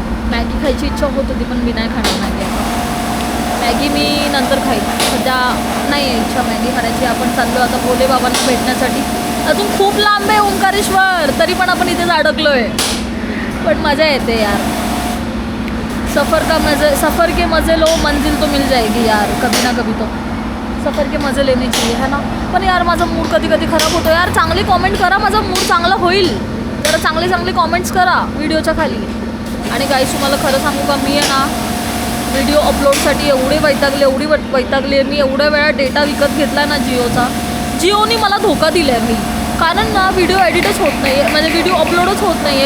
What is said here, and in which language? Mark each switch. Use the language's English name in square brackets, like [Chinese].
[Marathi] Maggi खायची इच्छा होत होती, पण मी नाही खाणार मॅगी. मॅगी मी नंतर खाईन, सध्या नाही आहे इच्छा मॅगी खाण्याची. आपण चाललो आता भोले बाबांना भेटण्यासाठी. अजून खूप लांब आहे ओंकारेश्वर, तरी पण आपण इथेच अडकलो आहे. पण मजा येते यार. [Hindi] सफ़र के मज़े लो, मंजिल तो मिल जाएगी यार कभी ना कभी. तो सफ़र के मज़े लेने चाहिए है ना. [Marathi] पण यार माझा मूड कधी कधी खराब होतो यार. चांगली कॉमेंट करा, माझा मूड चांगला होईल. जरा चांगले कॉमेंट्स करा व्हिडिओच्या खाली. आणि गाईस तुम्हाला खरं सांगू का, मी आहे ना व्हिडिओ अपलोडसाठी एवढी वैतागली. मी एवढ्या वेळा डेटा विकत घेतला ना जिओचा. जिओनी मला धोका दिला आहे. मी कारण ना व्हिडिओ एडिटच होत नाही आहे, म्हणजे व्हिडिओ अपलोडच होत नाही आहे.